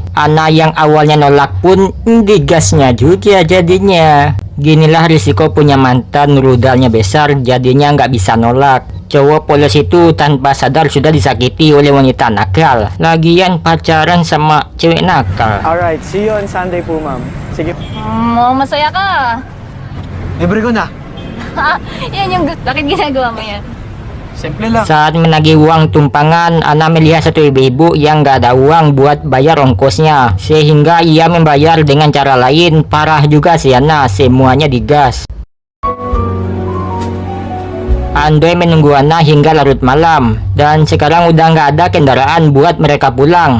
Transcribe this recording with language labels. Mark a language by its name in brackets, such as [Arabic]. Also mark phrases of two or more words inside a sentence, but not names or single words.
[Indonesian] Ana yang awalnya nolak pun digasnya juga jadinya. Ginilah risiko punya mantan, rudalnya besar, jadinya nggak bisa nolak. Cowok polos itu tanpa sadar sudah disakiti oleh wanita nakal. Lagian pacaran sama cewek nakal. [English] Alright, see you on Sunday po ma'am. Sige. [Filipino] Masaya ka. Libre ko na. Yan yung gusto. Bakit ginagawa mo yan? Simple lang. [Indonesian] Saat menagih uang tumpangan, Ana melihat satu ibu-ibu yang gak ada uang buat bayar ongkosnya, sehingga ia membayar dengan cara lain. Parah juga si Ana, semuanya digas. Andoy menunggu Ana hingga larut malam, dan sekarang udah nggak ada kendaraan buat mereka pulang.